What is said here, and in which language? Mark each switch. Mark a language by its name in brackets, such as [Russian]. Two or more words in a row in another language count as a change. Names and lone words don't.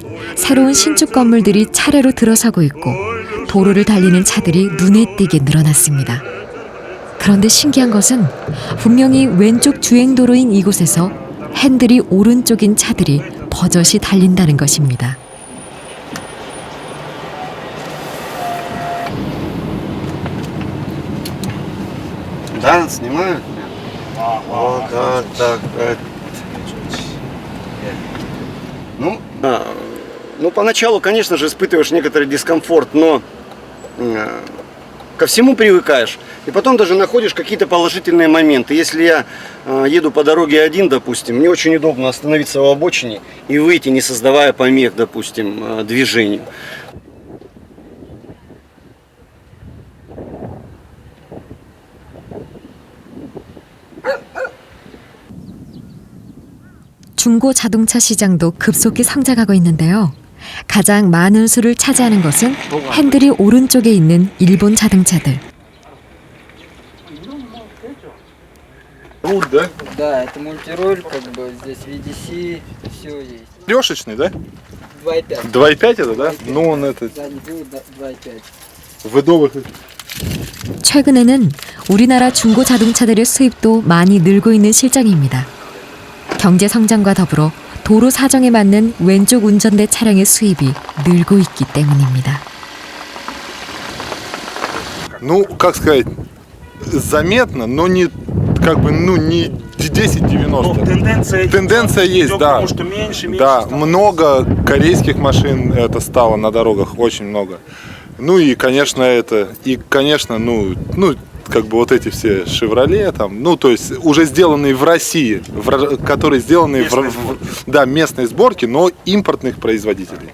[Korean] 새로운 신축 건물들이 차례로 들어서고 있고 도로를 달리는 차들이 눈에 띄게 늘어났습니다. 그런데 신기한 것은 분명히 왼쪽 주행도로인 이곳에서 핸들이 오른쪽인 차들이 버젓이 달린다는 것입니다. [Russian] Да, снимаю. Вот так. Ну, поначалу, конечно же, испытываешь некоторый дискомфорт, но ко всему привыкаешь. И потом даже находишь какие-то положительные моменты. Если я еду по дороге один, допустим, мне очень удобно остановиться в обочине и выйти, не создавая помех, допустим, движению. [Korean] 중고 자동차 시장도 급속히 성장하고 있는데요. 가장 많은 수를 차지하는 것은 핸들이 오른쪽에 있는 일본 자동차들. [Russian] Руль, да? Да, это мультируль, как бы здесь VDC, все есть. Трешечный, да? 2.5. 2.5 это, да? Ну он это... Задний привод 2.5. Выдовых... [Korean] 최근에는 우리나라 중고 자동차들의 수입도 많이 늘고 있는 실정입니다. 경제 성장과 더불어 도로 사정에 맞는 왼쪽 운전대 차량의 수입이 늘고 있기 때문입니다. [Russian] Ну, как сказать, заметно, но не, как бы, ну, не 10-90. Тенденция есть, да. Что меньше, да, много корейских машин это стало на дорогах, очень много. Ну и, конечно, ну, как бы вот эти все «Шевроле», там, ну, то есть уже сделанные в России, которые сделаны местные сборки, но импортных производителей.